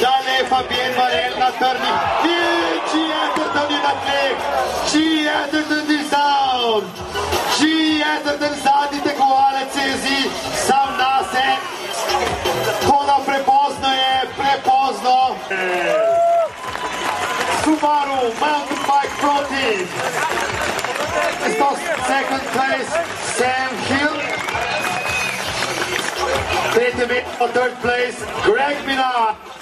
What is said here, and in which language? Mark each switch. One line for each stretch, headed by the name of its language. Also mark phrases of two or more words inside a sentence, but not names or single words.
Slovenian: Ten zadnji tekmovalec se jezi sam nase, koda prepozno je, prepozno.
English: Subaru Mountain Bike Pro Team. Second place, Sam Hill. Third place, Greg Minard.